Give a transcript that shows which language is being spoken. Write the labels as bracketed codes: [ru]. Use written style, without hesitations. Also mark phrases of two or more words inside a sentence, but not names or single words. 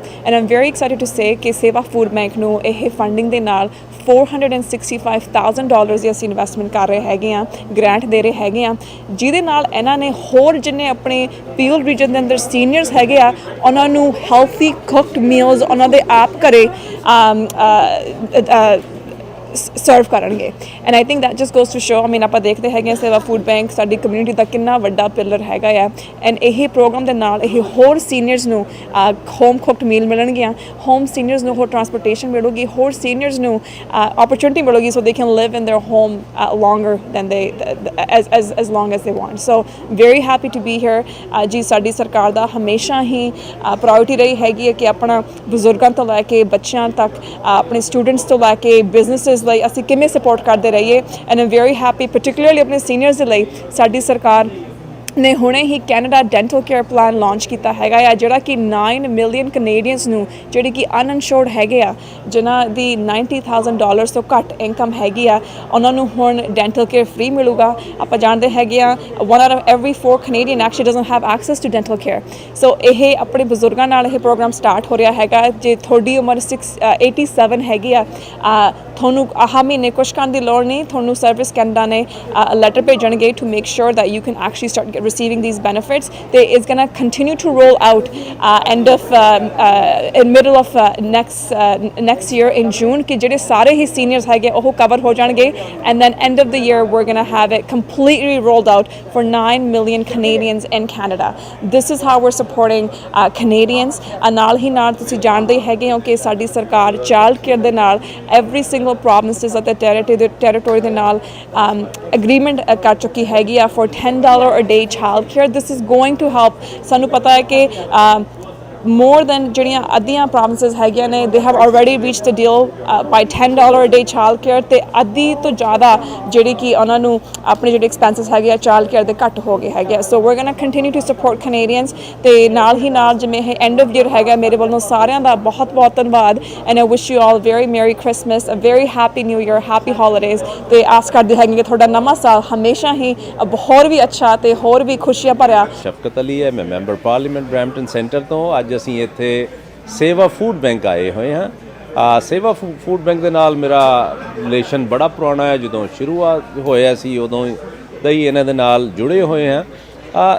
[en] and I'm very excited to say [pa] ਕਿ ਸੇਵਾ ਫੂਡ ਬੈਂਕ ਨੂੰ ਇਹ ਫੰਡਿੰਗ ਦੇ ਨਾਲ $465,000 ਦੀ ਅਸੀਂ ਇਨਵੈਸਟਮੈਂਟ ਕਰ ਰਹੇ ਹੈਗੇ ਆ, ਗ੍ਰਾਂਟ ਦੇ ਰਹੇ ਹੈਗੇ ਆ, ਜਿਹਦੇ ਨਾਲ ਇਹਨਾਂ ਨੇ ਹੋਰ ਜਿੰਨੇ ਆਪਣੇ ਪੀਲ ਰੀਜਨ ਦੇ ਅੰਦਰ ਸੀਨੀਅਰਸ ਹੈਗੇ ਆ ਉਹਨਾਂ ਨੂੰ [en] healthy cooked meals [pa] ਉਹਨਾਂ ਦੇ ਆਪ ਘਰੇ ਸਰਵ ਕਰਨਗੇ। [en] and I think that just goes to show, [pa] ਆਪਾਂ ਦੇਖਦੇ ਹੈਗੇ ਸੇਵਾ ਫੂਡ ਬੈਂਕ ਸਾਡੀ ਕਮਿਊਨਿਟੀ ਦਾ ਕਿੰਨਾ ਵੱਡਾ ਪਿਲਰ ਹੈਗਾ ਆ। ਐਂਡ ਇਹ ਪ੍ਰੋਗਰਾਮ ਦੇ ਨਾਲ ਇਹ ਹੋਰ ਸੀਨੀਅਰਸ ਨੂੰ [en] home cooked meal [pa] ਮਿਲਣਗੀਆਂ, ਹੋਮ ਸੀਨੀਅਰਸ ਨੂੰ ਹੋਰ ਟਰਾਂਸਪੋਰਟੇਸ਼ਨ ਮਿਲੂਗੀ, ਹੋਰ ਸੀਨੀਅਰਸ ਨੂੰ opportunity ਮਿਲੂਗੀ [en] so they can live in their home longer than they as long as they want. So very happy to be here। [pa] ਜੀ ਸਾਡੀ ਸਰਕਾਰ ਦਾ ਹਮੇਸ਼ਾ ਹੀ ਪ੍ਰਾਇੋਰਟੀ ਰਹੀ ਹੈਗੀ ਹੈ ਕਿ ਆਪਣਾ ਬਜ਼ੁਰਗਾਂ ਤੋਂ ਲੈ ਕੇ ਬੱਚਿਆਂ ਤੱਕ, ਆਪਣੇ ਸਟੂਡੈਂਟਸ ਤੋਂ ਲੈ ਕੇ ਬਿਜ਼ਨੈਸਿਸ ਲਈ ਅਸੀਂ ਕਿਵੇਂ ਸਪੋਰਟ ਕਰਦੇ ਰਹੀਏ। [en] and I'm very happy particularly [pa] ਆਪਣੇ ਸੀਨੀਅਰਸ ਦੇ ਲਈ ਸਾਡੀ ਸਰਕਾਰ ਨੇ ਹੁਣੇ ਹੀ ਕੈਨੇਡਾ ਡੈਂਟਲ ਕੇਅਰ ਪਲਾਨ ਲਾਂਚ ਕੀਤਾ ਹੈਗਾ ਆ, ਜਿਹੜਾ ਕਿ 9 [en] million Canadians [pa] ਨੂੰ ਜਿਹੜੇ ਕਿ ਅਨਇਨਸ਼ੋਰਡ ਹੈਗੇ ਆ, ਜਿਨ੍ਹਾਂ ਦੀ $90,000 ਤੋਂ ਘੱਟ ਇਨਕਮ ਹੈਗੀ ਆ, ਉਹਨਾਂ ਨੂੰ ਹੁਣ [en] dental care free [pa] ਮਿਲੂਗਾ। ਆਪਾਂ ਜਾਣਦੇ ਹੈਗੇ ਆ [en] 1 out of every 4 Canadian actually doesn't have access to dental care। [pa] ਸੋ ਇਹ ਆਪਣੇ ਬਜ਼ੁਰਗਾਂ ਨਾਲ ਇਹ ਪ੍ਰੋਗਰਾਮ ਸਟਾਰਟ ਹੋ ਰਿਹਾ ਹੈਗਾ। ਜੇ ਤੁਹਾਡੀ ਉਮਰ 87 ਹੈਗੀ ਆ, ਤੁਹਾਨੂੰ ਆਹ ਮਹੀਨੇ ਕੁਛ ਕਰਨ ਦੀ ਲੋੜ ਨਹੀਂ, ਤੁਹਾਨੂੰ ਸਰਵਿਸ ਕੈਨੇਡਾ ਨੇ ਲੈਟਰ ਭੇਜਣਗੇ [en] to make sure that you can actually start receiving these benefits। They is going to continue to roll out in middle of next year in June [pa] ਕਿ ਜਿਹੜੇ ਸਾਰੇ ਹੀ seniors ਹੈਗੇ ਉਹ cover ਹੋ ਜਾਣਗੇ। [en] And then end of the year we're going to have it completely rolled out for 9 million Canadians in Canada। This is how we're supporting Canadians। [pa] ਨਾਲ ਹੀ ਨਾਲ ਤੁਸੀਂ ਜਾਣਦੇ ਹੈਗੇ ਹੋ ਕਿ ਸਾਡੀ ਸਰਕਾਰ [en] child care [pa] ਦੇ ਨਾਲ [en] every single provinces [pa] ਅਤੇ territory ਦੇ ਨਾਲ agreement ਕਰ ਚੁੱਕੀ ਹੈਗੀ ਆ [en] for $10 a day child care। This is going to help। [pa] ਸਾਨੂੰ ਪਤਾ ਹੈ ਕਿ [en] more than [pa] ਜਿਹੜੀਆਂ ਅੱਧੀਆਂ provinces ਹੈਗੀਆਂ ਨੇ [en] they have already reached the deal by $10 a day child care [pa] ਤੇ ਅੱਧੀ ਤੋਂ ਜ਼ਿਆਦਾ ਜਿਹੜੀ ਕਿ ਉਹਨਾਂ ਨੂੰ ਆਪਣੇ ਜਿਹੜੇ expenses ਹੈਗੇ ਆ [en] child care [pa] ਦੇ ਘੱਟ ਹੋ ਗਏ ਹੈਗੇ ਆ। [en] So we're going to continue to support Canadians। [pa] ਤੇ ਨਾਲ ਹੀ ਨਾਲ ਜਿਵੇਂ ਇਹ [en] end of year [pa] ਹੈਗਾ, ਮੇਰੇ ਵੱਲੋਂ ਸਾਰਿਆਂ ਦਾ ਬਹੁਤ ਬਹੁਤ ਧੰਨਵਾਦ। [en] And I wish you all very merry Christmas, a very happy new year, happy holidays। [pa] ਤੇ ਆਸ ਕਰਦੇ ਹੈਗੇ ਕਿ ਤੁਹਾਡਾ ਨਵਾਂ ਸਾਲ ਹਮੇਸ਼ਾ ਹੀ ਹੋਰ ਵੀ ਅੱਛਾ ਤੇ ਹੋਰ ਵੀ ਖੁਸ਼ੀਆਂ ਭਰਿਆ। ਸ਼ਫਕਤ ਅਲੀ ਹੈ, ਮੈਂ [en] member parliament [pa] ਬਰੈਂਪਟਨ ਸੈਂਟਰ ਤੋਂ। ਅੱਜ ਅਸੀਂ ਇੱਥੇ ਸੇਵਾ ਫੂਡ ਬੈਂਕ ਆਏ ਹੋਏ ਹਾਂ। ਸੇਵਾ ਫੂਡ ਬੈਂਕ ਦੇ ਨਾਲ ਮੇਰਾ ਰਿਲੇਸ਼ਨ ਬੜਾ ਪੁਰਾਣਾ ਹੈ, ਜਦੋਂ ਸ਼ੁਰੂਆਤ ਹੋਇਆ ਸੀ ਉਦੋਂ ਦਾ ਹੀ ਇਹਨਾਂ ਦੇ ਨਾਲ ਜੁੜੇ ਹੋਏ ਹਾਂ।